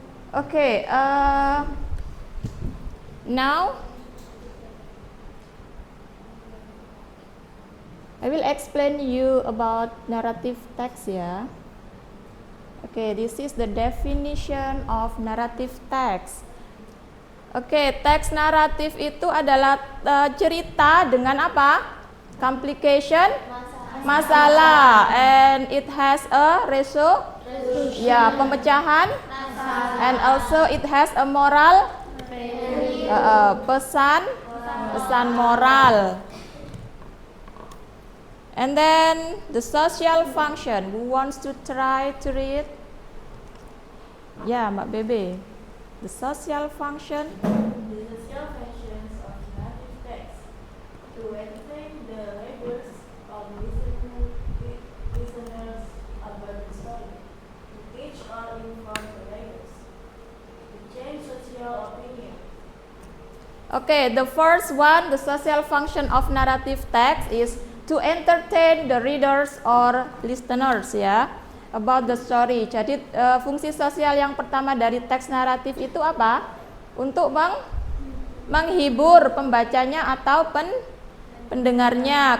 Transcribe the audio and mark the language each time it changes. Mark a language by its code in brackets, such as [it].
[en] Okay, now I will explain you about narrative text ya. Okay, this is the definition of narrative text. [id] Okay, teks naratif itu adalah cerita dengan apa? [en] Complication, [id] masalah, [en] and it has a ya, [id] pemecahan, [en] and also it has a moral, [id] pesan moral. [en] And then the social function. Who wants to try to read? Ya, Mbak Bebe. The social function. The social functions of narrative text to entertain the readers or listeners about the story, to teach or inform the readers, to change social opinion. Okay, the first one, the social function of narrative text is to entertain the readers or listeners ya about the story. [id] Jadi fungsi sosial yang pertama dari teks naratif itu apa? Untuk menghibur pembacanya atau pendengarnya.